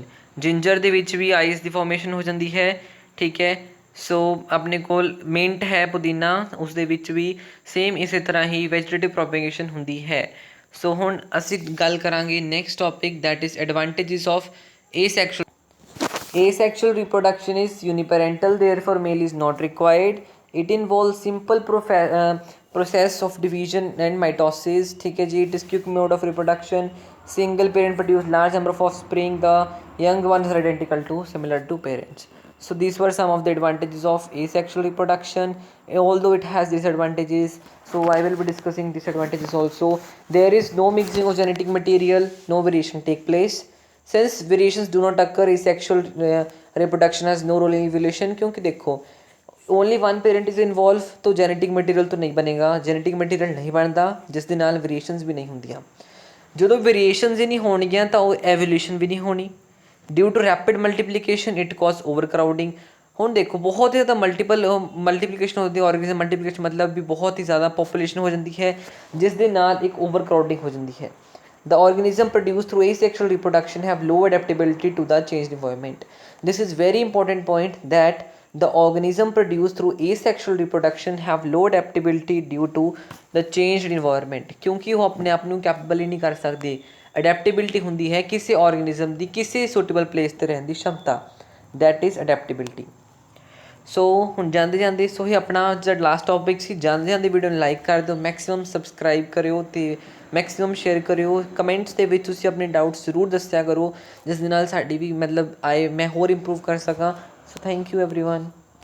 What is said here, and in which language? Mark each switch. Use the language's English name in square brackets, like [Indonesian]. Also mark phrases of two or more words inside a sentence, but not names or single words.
[Punjabi] ਜਿੰਜਰ ਦੇ ਵਿੱਚ ਵੀ ਆਈਸ ਦੀ ਫੋਰਮੇਸ਼ਨ ਹੋ ਜਾਂਦੀ ਹੈ। ਠੀਕ ਹੈ। ਸੋ ਆਪਣੇ ਕੋਲ ਮਿੰਟ ਹੈ, ਪੁਦੀਨਾ, ਉਸਦੇ ਵਿੱਚ ਵੀ ਸੇਮ ਇਸੇ ਤਰ੍ਹਾਂ ਹੀ [English] vegetative propagation [Punjabi] ਹੁੰਦੀ ਹੈ। ਸੋ ਹੁਣ ਅਸੀਂ ਗੱਲ ਕਰਾਂਗੇ [English] next topic that is advantages of asexual Asexual reproduction is uniparental, therefore male is not required. It involves simple process of division and mitosis। [Hindi] ठीक है जी। [English] It is quick mode of reproduction. Single parent produce large number of offspring. The young ones are identical to similar to parents. So these were some of the advantages of asexual reproduction, although it has disadvantages. So I will be discussing disadvantages also. There is no mixing of genetic material, no variation take place. Since variations do not occur, asexual reproduction has no role in evolution। [Hindi] क्योंकि देखो [English] only one parent is involve, [Hindi] तो [English] genetic material [Hindi] तो नहीं बनेगा, [English] genetic material [Hindi] नहीं बनता जिस [Punjabi] ਦੇ ਨਾਲ ਵੇਰੀਏਸ਼ਨਸ ਵੀ ਨਹੀਂ ਹੁੰਦੀਆਂ। ਜਦੋਂ ਵੇਰੀਏਸ਼ਨਸ ਹੀ ਨਹੀਂ ਹੋਣਗੀਆਂ ਤਾਂ ਉਹ ਐਵੋਲਿਊਸ਼ਨ ਵੀ ਨਹੀਂ ਹੋਣੀ। [English] due to rapid multiplication it cause over crowding. [Punjabi] ਹੁਣ ਦੇਖੋ ਬਹੁਤ ਹੀ ਜ਼ਿਆਦਾ ਮਲਟੀਪਲੀਕੇਸ਼ਨ ਹੁੰਦੀ ਹੈ, [English] organism multiplication [Punjabi] ਮਤਲਬ ਵੀ ਬਹੁਤ ਹੀ ਜ਼ਿਆਦਾ ਪੋਪੂਲੇਸ਼ਨ ਹੋ ਜਾਂਦੀ ਹੈ, ਜਿਸ ਦੇ ਨਾਲ ਇੱਕ [English] over crowding [Punjabi] ਹੋ ਜਾਂਦੀ ਹੈ। [English] The organism produced through asexual reproduction have low adaptability to the changed environment। This is very important point that the organism produced through asexual reproduction have low adaptability due to the changed environment। [Hindi] क्योंकि वो अपने आप ਨੂੰ कैपेबल ही नहीं कर सकते। [Punjabi] अडेप्टेबिलिटी ਹੁੰਦੀ ਹੈ ਕਿਸੇ ऑर्गेनिज्म ਦੀ ਕਿਸੇ [English] suitable place [Punjabi] 'ਤੇ ਰਹਿਣ ਦੀ क्षमता, [English] that is adaptability। [Punjabi] ਸੋ ਹੁਣ ਜਾਂਦੇ ਜਾਂਦੇ ਸੋ ਇਹ ਆਪਣਾ ਜਿਹੜਾ [English] last topic [Punjabi] ਸੀ, ਜਾਂਦੇ ਜਾਂਦੇ ਵੀਡੀਓ ਨੂੰ ਲਾਈਕ ਕਰ ਦਿਓ, [English] maximum subscribe [Punjabi] ਕਰਿਓ ਅਤੇ [English] maximum share [Punjabi] ਕਰਿਓ। ਕਮੈਂਟਸ ਦੇ ਵਿੱਚ ਤੁਸੀਂ ਆਪਣੇ ਡਾਊਟਸ ਜ਼ਰੂਰ ਦੱਸਿਆ ਕਰੋ, ਜਿਸ ਦੇ ਨਾਲ ਸਾਡੀ ਵੀ ਮਤਲਬ ਮੈਂ ਹੋਰ ਇੰਪਰੂਵ ਕਰ ਸਕਾਂ। [English] so thank you everyone.